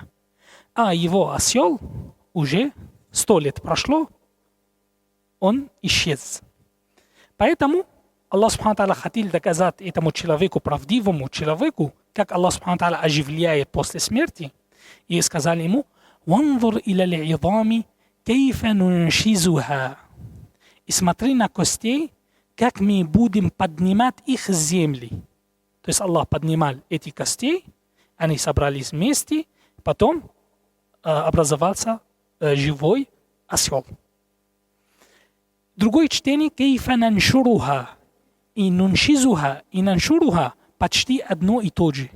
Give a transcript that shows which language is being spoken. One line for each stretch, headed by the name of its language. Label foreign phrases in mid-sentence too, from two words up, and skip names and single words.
Russian: А его осел уже 100 лет прошло, он исчез. Поэтому Аллах
Arabic: سبحانه تعالى
Russian: хотел доказать этому человеку, правдивому человеку, как Аллах
Arabic: سبحانه تعالى
Russian: оживляет после смерти, и сказали ему
Arabic: «وانظر إلى العظام كيف ننشزها».
Russian: И смотри на костей, как мы будем поднимать их с земли. То есть Аллах поднимал эти кости, они собрались вместе, потом образовался живой осел. Другое чтение
Arabic: «كيف ننشرها»
Russian: и «нуншизуха» и «наншуруха» почти одно и то же.